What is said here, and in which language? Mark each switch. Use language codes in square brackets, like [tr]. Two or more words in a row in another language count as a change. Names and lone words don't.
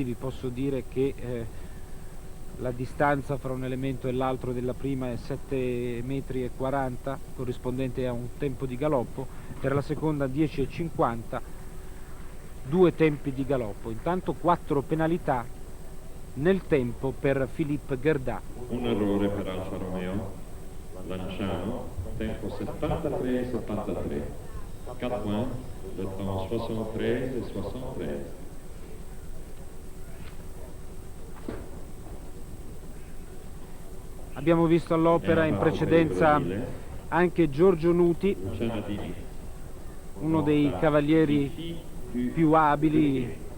[it] vi posso dire che la distanza fra un elemento e l'altro della prima è 7,40 metri, corrispondente a un tempo di galoppo, per la seconda 10,50, 2 tempi di galoppo. Intanto 4 penalità nel tempo per Philippe Gerda. Un errore per Alfa Romeo Lanciano, tempo 73,73. [fr] 4 points, le temps 73,73. [it] Abbiamo visto all'opera in precedenza anche Giorgio Nuti, uno dei cavalieri più abili.